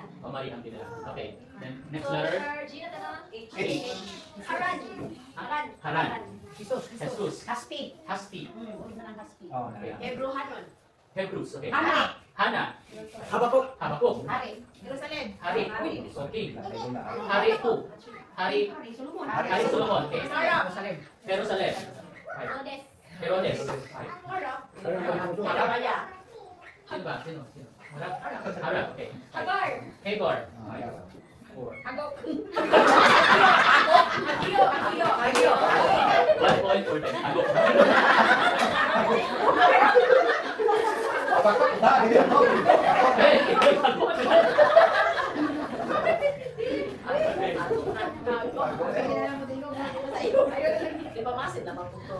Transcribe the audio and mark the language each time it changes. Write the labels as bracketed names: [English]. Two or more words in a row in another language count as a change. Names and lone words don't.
[Filipino] O mali ang pinila. Okay. [English] Then, next letter. [Filipino] G na tanong. H. Haran. Haran. Haran. Jesus. Jesus. Haspi. Haspi. Uli na lang haspi. Oh, Okay. Hebrehanon. Hebrews. Okay. Hana. Hana. Habakuk. Habakuk. Hari. Jerusalem. Hari. Hari. Okay. nalagay na. Hari 2. Hari. Hari. Solomon. Hari Solomon. Okay. Jerusalem. Jerusalem. Herodes. Herodes. Makaraya. Sino ba? Sino? Harap? Harap. Okay. Hagar. Hagar. Ay, 4. Hagok. Agyo. Agyo. Agyo. [English] 1 point for them. [Filipino] Agok. Abak, dah, hindi ako. Hey, agok. Basit naman ko to.